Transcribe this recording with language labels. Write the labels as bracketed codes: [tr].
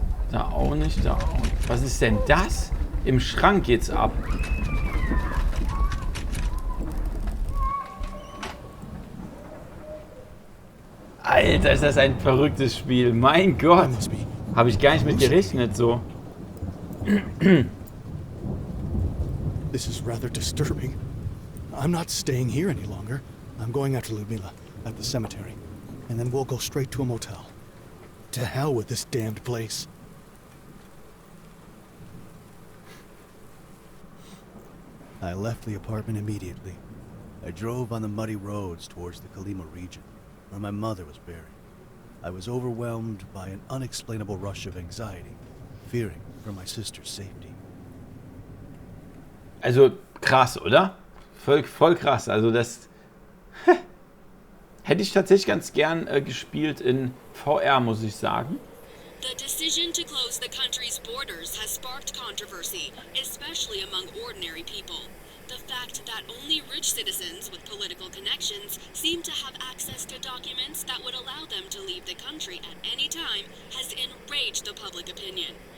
[de] Da auch nicht, da auch nicht. Was ist denn das? Im Schrank geht's ab. Alter, ist das ein verrücktes Spiel. Mein Gott. Habe ich gar nicht mit gerechnet so. [en] This is rather disturbing. I'm not staying here any longer. I'm going after Ludmila at the cemetery. And then we'll go straight to a motel. To hell with this damned place. I left the apartment immediately. I drove on the muddy roads towards the Kalima region, where my mother was buried. I was overwhelmed by an unexplainable rush of anxiety, fearing for my sister's safety. [de] Also krass, oder? Voll krass. Also das hätte ich tatsächlich ganz gern gespielt in VR, muss ich sagen. [en] The decision to close the country's borders has sparked controversy, especially among ordinary people. The fact that only rich citizens with political connections seem to have access to documents that would allow them to leave the country at any time has enraged the public opinion.